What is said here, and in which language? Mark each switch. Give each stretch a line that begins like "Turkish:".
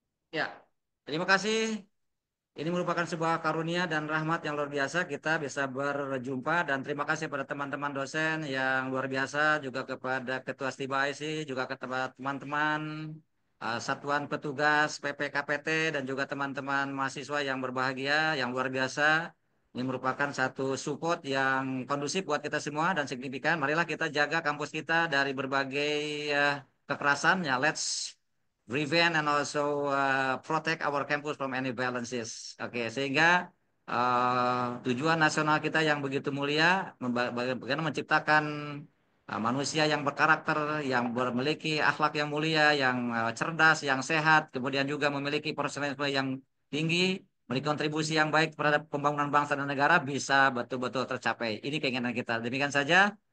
Indonesian: Ya, terima kasih. Ini merupakan sebuah karunia dan rahmat yang luar biasa kita bisa berjumpa, dan terima kasih pada teman-teman dosen yang luar biasa, juga kepada Ketua Stiba IC, juga kepada teman-teman Satuan Petugas PPKPT, dan juga teman-teman mahasiswa yang berbahagia, yang luar biasa. Ini merupakan satu support yang kondusif buat kita semua dan signifikan. Marilah kita jaga kampus kita dari berbagai kekerasan.
English: Ya, let's prevent and also protect our campus from any violences.
Indonesian: Oke, sehingga tujuan nasional kita yang begitu mulia, bagaimana menciptakan manusia yang berkarakter, yang memiliki akhlak yang mulia, yang cerdas, yang sehat, kemudian juga memiliki profesionalisme yang tinggi, memiliki kontribusi yang baik terhadap pembangunan bangsa dan negara, bisa betul-betul tercapai. Ini keinginan kita. Demikian saja.